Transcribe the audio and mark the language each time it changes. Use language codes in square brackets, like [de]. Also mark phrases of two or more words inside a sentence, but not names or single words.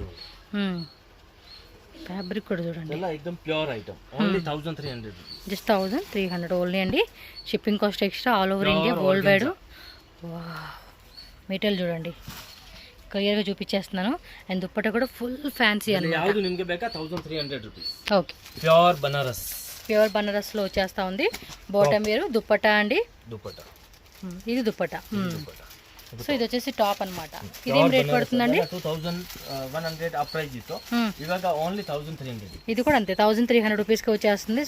[te] ఫ్యాబ్రిక్ కూడా చూడండి [en] ఎక్దమ్ pure item. only 1300 just 1300 only అండి. shipping cost extra all over India world wide. material [te] చూడండి క్లియర్గా చూపించేస్తున్నాను. అండ్ దుప్పట కూడా ఫుల్ ఫ్యాన్సీ అన్నమాట. [kn] ಯಾವುದು ನಿಮಗೆ ಬೇಕಾ 1300 ರೂಪೀಸ್. [te] ఓకే ప్యూర్ బనారస్లో వచ్చేస్తా ఉంది. బాటమ్ వేరు దుప్పట అండి. ఇది దుప్పట. సో ఇది వచ్చేసి టాప్ అన్నమాట. ఇదేం రేట్ పడుతుందండి? 2100 ఆ ప్రైస్ ఇతో ఇవాగ ఓన్లీ 1300. ఇది కూడా అంతే 1300 రూపీస్కి వచ్చేస్తుంది.